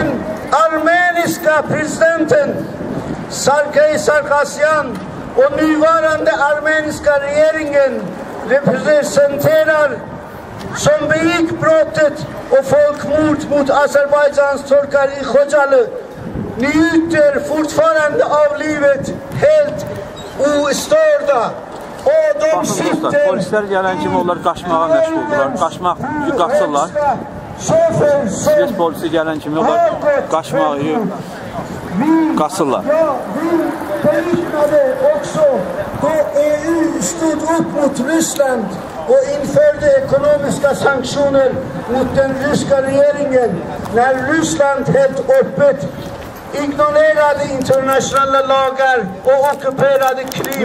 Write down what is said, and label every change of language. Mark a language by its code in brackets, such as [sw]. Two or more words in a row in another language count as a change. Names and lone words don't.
[sv] Den armeniska presidenten Sarkisyan och nuvarande armeniska regeringen representerar som begick brottet och folkmord mot Azerbajdzjans turkar i Xocali njuter fortfarande av livet helt ostörda. Och de sitter... [az] Polisler gelen kimi onlar qaçmağa məşğuldurlar. Qaçırlar. İsveç polisi gelen kimi onlar qaçmağı qaçırlar. [sv] Också då EU stod upp mot Ryssland och införde ekonomiska sanktioner mot den ryska regeringen när Ryssland helt öppet ignorerade internationella lagar och ockuperade Krim.